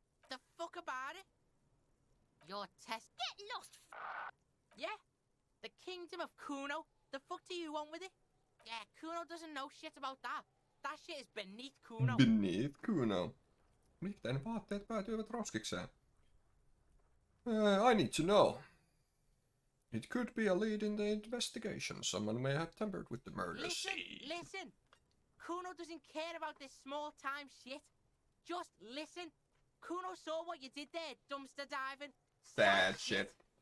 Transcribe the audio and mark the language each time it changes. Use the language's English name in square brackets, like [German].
[English] The fuck about it? Your test. Get lost. Yeah? The kingdom of Kuno? The fuck do you want with it? Yeah, Kuno doesn't know shit about that. That shit is beneath Kuno. Beneath Kuno. [Finnish] Miten ne vaatteet päätyivät roskikseen? [English] I need to know. It could be a lead in the investigation. Someone may have tampered with the murder Listen, scene. listen. Kuno doesn't care about this small time shit. Just listen. Kuno saw what you did there, dumpster diving. Sad shit.